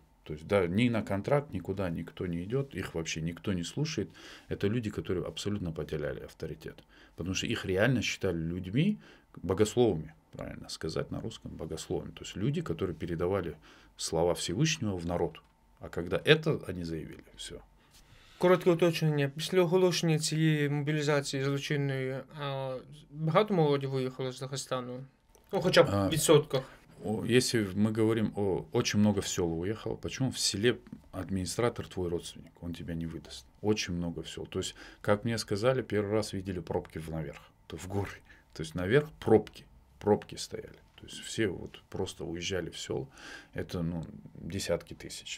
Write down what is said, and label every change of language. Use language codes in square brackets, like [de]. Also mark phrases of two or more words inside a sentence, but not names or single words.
[ru] То есть, ни на контракт, никуда никто не идет, их вообще никто не слушает. Это люди, которые абсолютно потеряли авторитет. Потому что их реально считали людьми, богословами, правильно сказать на русском, богословами. То есть люди, которые передавали слова Всевишнього в народ. А когда это они заявили, все. [uk] Коротке уточнення. Після оголошення цієї мобілізації злочинної багато молоді виїхало з Дагестану? Хоча б в відсотках. [ru] Если мы говорим очень много в села уехало, почему в селе администратор твой родственник, он тебя не выдаст. Очень много в сел. То есть, как мне сказали, первый раз видели пробки наверх, в горы. То есть наверх пробки стояли. То есть все вот просто уезжали в села, это ну, десятки тысяч.